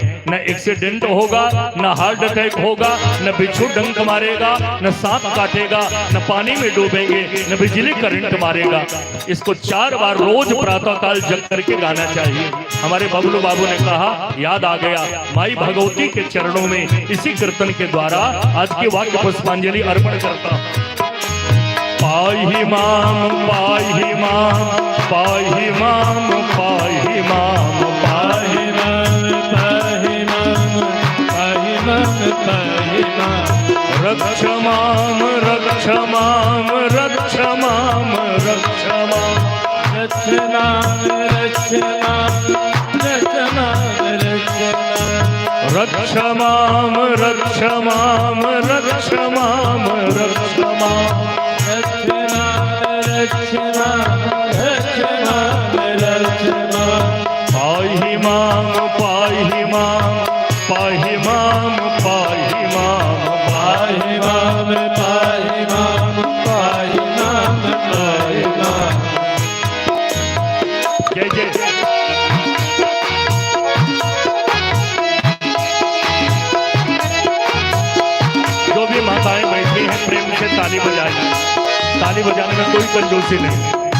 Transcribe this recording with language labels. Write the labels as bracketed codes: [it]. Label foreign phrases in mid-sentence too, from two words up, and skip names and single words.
[hi] न एक्सीडेंट होगा, न हार्ट अटैक होगा, न बिच्छू डंक मारेगा, न सांप काटेगा, न पानी में डूबेंगे, न बिजली करंट मारेगा। इसको 4 बार रोज प्रातः काल जग करके गाना चाहिए। हमारे बबलू बाबू ने कहा याद आ गया, माई भगवती के चरणों में इसी कीर्तन के द्वारा आज की वाक्य पुष्पांजलि अर्पण करता हूं। [sa] पाई हिमाम पाई हिमाम पाई हिमाम पाई हिमाम पाई हिमाम पाई हिमाम पाई हिमाम पाई हिमाम रक्ष माम रक्ष माम रक्ष माम रक्ष माम रक्ष नाम रक्ष नाम रक्ष माम रक्ष माम रक्ष माम रक्ष माम पाई हिमाम पाई हिमाम पाई हिमाम पाई हिमाम पाई हिमाम पाई हिमाम पाई हिमाम पाई हिमाम। [hi] जय जय। जो भी माताएं बैठी हैं प्रेम से ताली बजाएं। ताली बजाने में कोई कंजूसी नहीं।